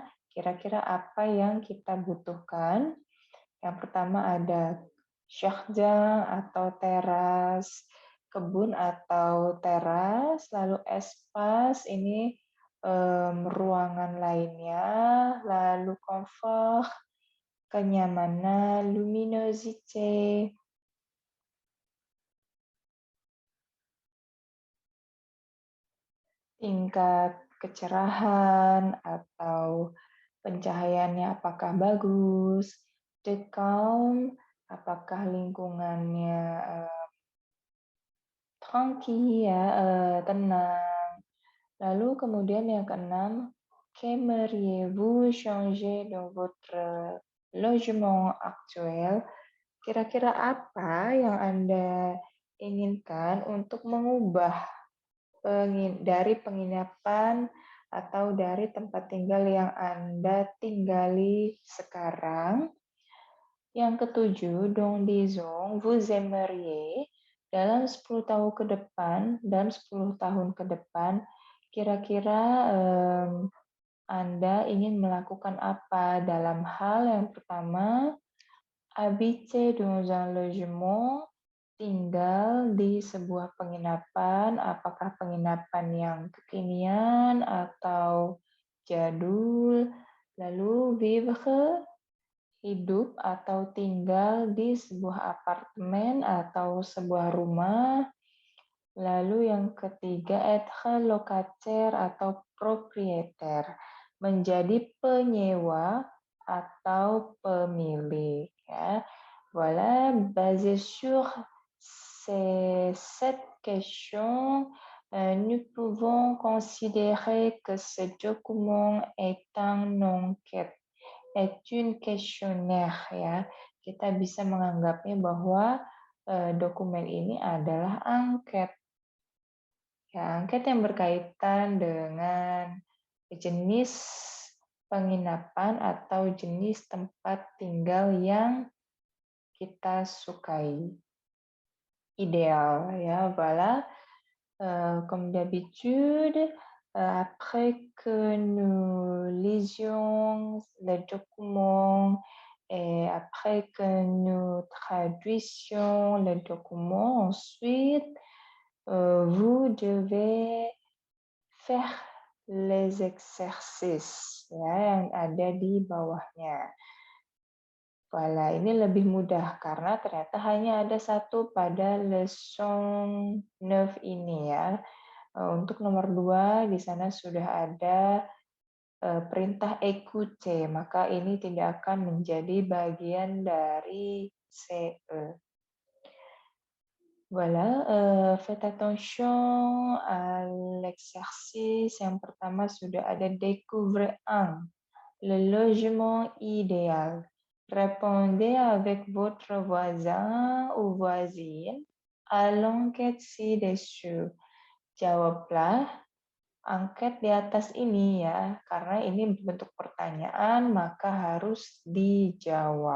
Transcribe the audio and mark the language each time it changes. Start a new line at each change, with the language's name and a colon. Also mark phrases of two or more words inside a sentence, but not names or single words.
Indonesian: Kira-kira apa yang kita butuhkan? Yang pertama ada syahjang atau teras, kebun atau teras, lalu espas ini ruangan lainnya, lalu confort, kenyamanan, luminosité, tingkat kecerahan atau pencahayaannya apakah bagus,
English: the calm,
Indonesian: apakah lingkungannya tranquil ya, tenang. Lalu kemudian yang keenam,
French: qu'aimeriez-vous changer dans votre logement actuel?
Indonesian: Kira-kira apa yang Anda inginkan untuk mengubah dari penginapan atau dari tempat tinggal yang Anda tinggali sekarang? Yang ketujuh,
French: dans 10 ans, vous aimeriez
Indonesian: dalam 10 tahun ke depan dan 10 tahun ke depan, kira-kira Anda ingin melakukan apa? Dalam hal yang pertama,
French: habiter dans un logement,
Indonesian: tinggal di sebuah penginapan, apakah penginapan yang kekinian atau jadul, lalu vivre, hidup atau tinggal di sebuah apartemen atau sebuah rumah. Lalu yang ketiga,
French: être locataire
Indonesian: atau propriétaire, menjadi penyewa atau pemilik. Ya.
French: Voilà, basé sur cette question, nous pouvons considérer que ce document est un enquête, est une questionnaire ya.
Indonesian: Kita bisa menganggapnya bahwa dokumen ini adalah angket. Ya, angket yang berkaitan dengan jenis penginapan atau jenis tempat tinggal yang kita sukai. Ideal ya, voilà.
French: Comme d'habitude, après que nous lisions le document et après que nous traduisions le document, ensuite, vous devez faire les exercices ya,
Indonesian: yang ada di bawahnya. Voilà, ini lebih mudah karena ternyata hanya ada satu pada leçon 9 ini ya. Untuk nomor 2 di sana sudah ada perintah écouter, maka ini tidak akan menjadi bagian dari CE.
French: Voilà, faites attention à l'exercice.
Indonesian: Yang pertama sudah ada
French: découvre un, le logement idéal. Répondez avec votre voisin ou voisine à l'enquête ci-dessus.
Indonesian: Jawablah angket di atas ini ya, karena ini bentuk pertanyaan maka harus dijawab.